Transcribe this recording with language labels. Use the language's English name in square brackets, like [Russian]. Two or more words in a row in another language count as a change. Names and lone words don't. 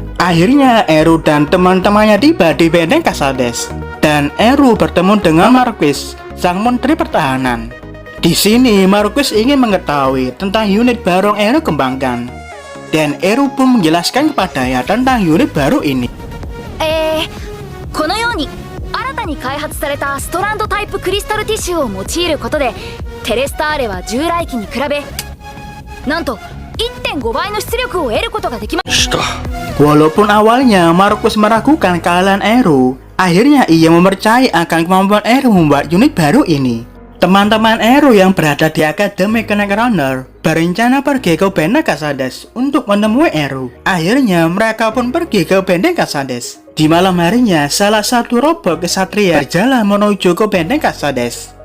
[Indonesian] Akhirnya Eru dan teman-temannya tiba di benteng Casades, dan Eru bertemu dengan Marquis, sang menteri pertahanan. Di sini Marquis ingin mengetahui tentang unit baru yang Eru kembangkan, dan Eru pun menjelaskan kepadanya tentang unit baru ini. [Japanese] このように新たに開発されたストランドタイプクリスタルティッシュを用いることで、テレスターレは従来機に比べなんと 1.5 倍の出力を得ることができました。 [Indonesian] Walaupun awalnya Marquis meragukan kehalalan Eru, akhirnya ia mempercayai akan kemampuan Eru membuat unit baru ini. Teman-teman Eru yang berada di Akademi Connect Runner berencana pergi ke benteng Casades untuk menemui Eru. Akhirnya mereka pun pergi ke benteng Casades. Di malam harinya, salah satu robot kesatria berjalan menuju ke benteng Casades.